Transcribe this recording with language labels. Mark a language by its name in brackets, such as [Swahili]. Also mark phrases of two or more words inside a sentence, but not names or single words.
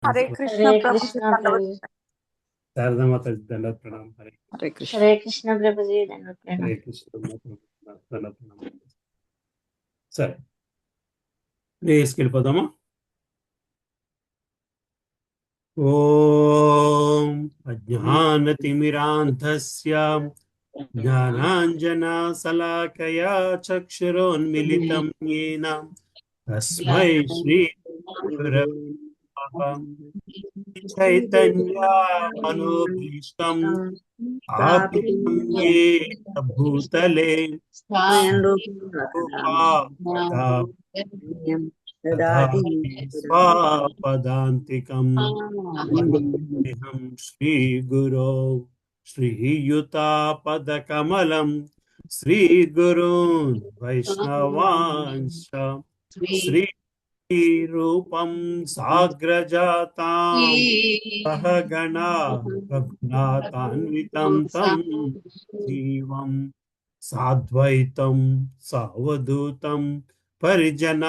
[Hindi] हरे कृष्ण हरे प्रभु जी, कृष्ण दंडवत प्रभु। शारदा माता जी दंडवत प्रणाम। हरे हरे कृष्ण। हरे कृष्ण प्रभु जी, दंडवत प्रणाम। हरे कृष्ण दंडवत प्रणाम। [Telugu] సరే ప్రేయస్కి వెళ్ళిపోదామా? [Sanskrit] ఓం అజ్ఞానతిమిరాంధస్య జ్ఞానాంజనశలాకయా చక్షురోన్మిళితం येन తస్మై శ్రీ గురవే నమః. చైతన్య మనోభీష్టం స్థాపితం येन భూతలే రూపా తథా దదాతి స్వపదాంతికం. వందేహం శ్రీగురో శ్రీయుతాపదకమలం శ్రీగురూన్ వైష్ణవాంశ శ్రీరూపం సాగ్రజాతాం సహగణా రఘునాథాన్వితం తం జీవం సాద్వైతం సావధూతం పరిజనా